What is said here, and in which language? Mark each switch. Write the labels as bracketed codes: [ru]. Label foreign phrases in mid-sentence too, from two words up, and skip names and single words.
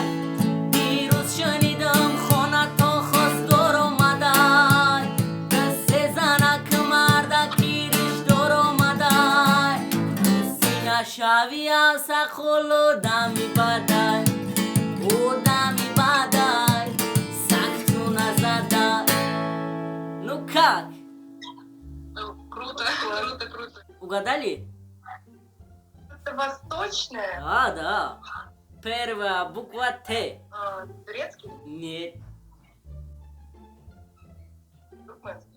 [tg] дирӯз шунидам хона то хостгор омадай дасте занак мардаки риштор омадай. сина шави авсақоло дами бадай дами бадай сакту назадай. [ru] Ну как? угадали? Это восточное. Да. Первая буква Т. Турецкий? Нет, Туркменский?